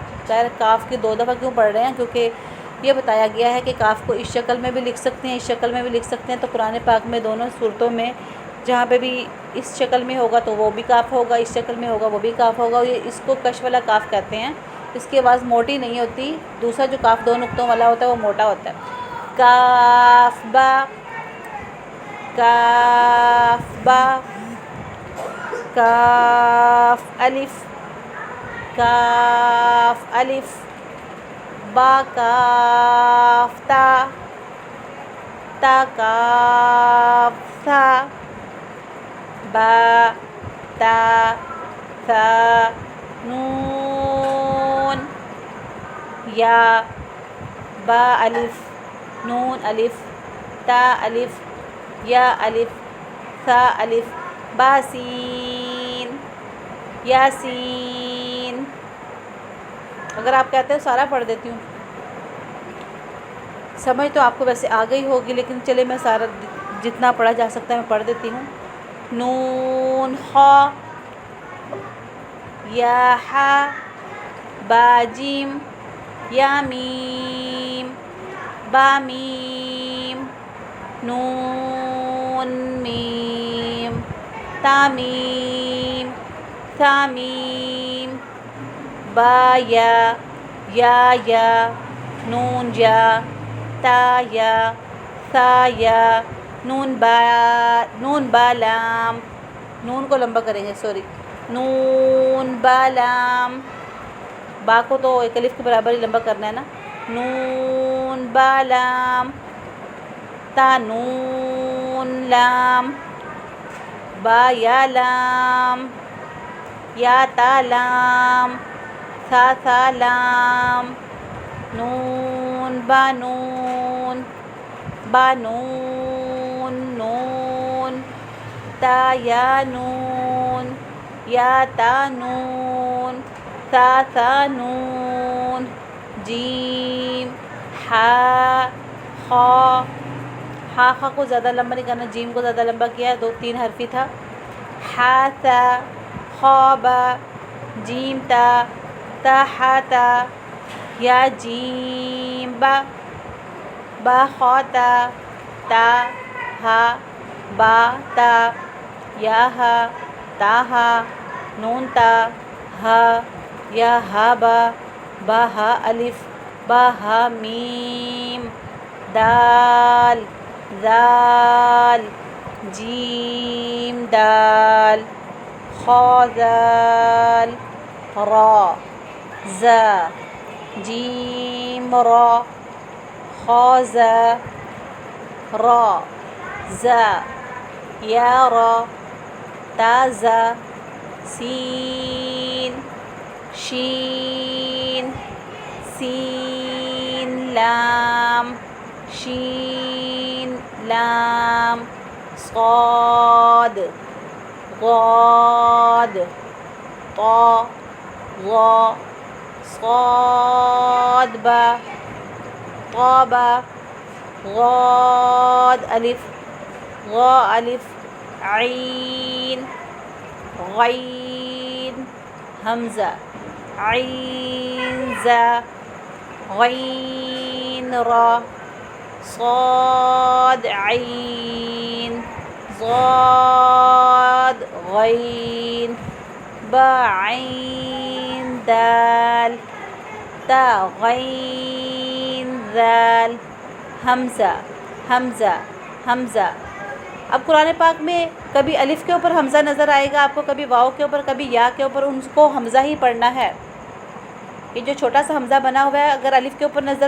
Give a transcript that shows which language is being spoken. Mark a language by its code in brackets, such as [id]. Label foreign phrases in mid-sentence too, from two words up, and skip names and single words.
[ur] ظاہر کاف کی 2 دفعہ کیوں پڑھ رہے ہیں، کیونکہ یہ بتایا گیا ہے کہ کاف کو اس شکل میں بھی لکھ سکتے ہیں، اس شکل میں بھی لکھ سکتے ہیں، تو قرآن پاک میں دونوں صورتوں میں جہاں پہ بھی اس شکل میں ہوگا تو وہ بھی کاف ہوگا، اس شکل میں ہوگا وہ بھی کاف ہوگا، یہ اس کو کش والا کاف کہتے ہیں، اس کی آواز موٹی نہیں ہوتی، دوسرا جو کاف 2 نقطوں والا ہوتا ہے وہ موٹا ہوتا ہے۔ کاف با، کاف با، کاف الف، کاف الف، با کاف تا، تا کاف ثا، با تا ثا نون، یا با الف نون الف تا الف یا الف ثا الف، باسین یاسین۔ اگر آپ کہتے ہیں سارا پڑھ دیتی ہوں، سمجھ تو آپ کو ویسے آ گئی ہوگی، لیکن چلے میں سارا جتنا پڑھا جا سکتا ہے میں پڑھ دیتی ہوں۔ نون خا، یا ہا، با جیم، یا میم، با میم، نون میم، تا میم، ثا میم، با یا، نون یا، تا یا، ثا یا، نون با لام، نون کو لمبا کریں گے، سوری، نون با لام، با کو تو 1 الف کے برابر ہی لمبا کرنا ہے نا، نون با لام، تا نون لام، با یا لام، یا تا لام، ثا لام، نون با نون، با نون نون، تا یا نون، یا تا نون، ثا نون، جیم ہا خا، خا کو زیادہ لمبا نہیں کرنا، جیم کو زیادہ لمبا کیا، 3 حرفی تھا، ہا تا، خا با، جیم تا، ہا تا، یا جیم با، با خا تا ہا، با تا، یا ہا، تا ہا، نون تا، ہا، یا ہا با، با ہا الف، با ہا میم، دال ذال، جیم دال، خا ذال، را زا، جیم را، خا زا، را زا، یا را، تا زا، سین شین، سین لام، شین لام، صاد غاد، طا ظا، صاد با، طابا، غاد الف، غا الف، عین غین، حمزہ عین زا، غین را، صاد عین، ضاد غین، با عین دال، تا غین ذال، حمزہ حمزہ حمزہ۔ اب قرآن پاک میں کبھی الف کے اوپر حمزہ نظر آئے گا آپ کو، کبھی واؤ کے اوپر، کبھی یا کے اوپر، ان کو حمزہ ہی پڑھنا ہے۔ یہ جو چھوٹا سا حمزہ بنا ہوا ہے اگر الف کے اوپر نظر